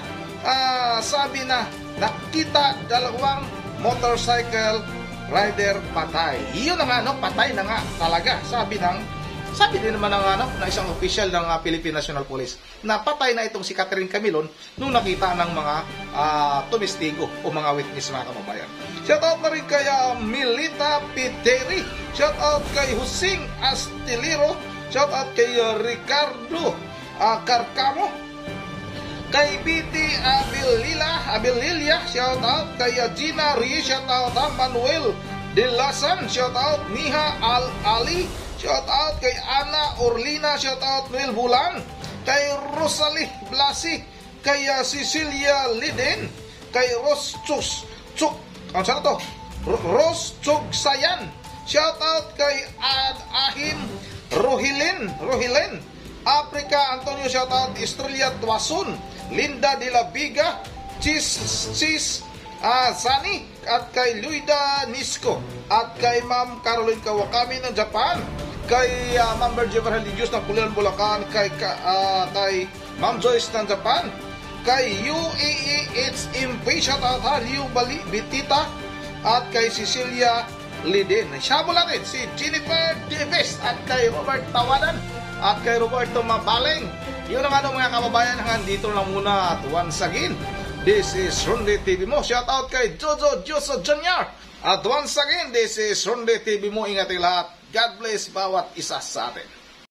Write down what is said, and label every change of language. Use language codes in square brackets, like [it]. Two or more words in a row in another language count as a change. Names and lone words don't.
[tl] Sabi na, nakita dalawang [en] motorcycle rider [tl] patay. Iyon na nga, patay na nga talaga. Sabi din naman ng isang official ng Philippine National Police na patay na itong si Catherine Camilon nung nakita ng mga tumestigo o mga witness, mga kababayan. Shoutout na rin kay Milita Piteri. Shoutout kay Husing Astiliro. Shoutout kay Ricardo Carcamo. Kay BT Abililia. Shoutout kay Gina Rie. Shoutout Manuel De Lasan. Shoutout Niha Ali. Shoutout kay Ana Orlina. Shoutout Noel Bulan. Kay Rosalie Blasi. Kay Cecilia Liden. Kay Ros Chugsayan. Shoutout kay Ahim Rohilen. Africa Antonio. Shoutout Estrella Tuasun. Linda de la Viga. Chis Sani. At kay Luida Nisco. At kay Ma'am Caroline Kawakami ng Japan. Kay Ma'am Berger Religious ng Pulilan, Bulacan. Kay Ma'am Joyce ng Japan. Kay UAEHMP. Shoutout Liu Bitita. At kay Cecilia Liden. Siyabo natin si Jennifer Davis. At kay Robert Tawadan. At kay Roberto Mabaleng. Yun ang mga kababayan, hanggang dito lang muna. At [en] once again, this is [tl] Ronde TV Mo. Shoutout kay Jojo Jr. At [en] once again, this is [tl] Ronde TV Mo. Ingat lahat. [en] God bless [tl] bawat isa sa atin.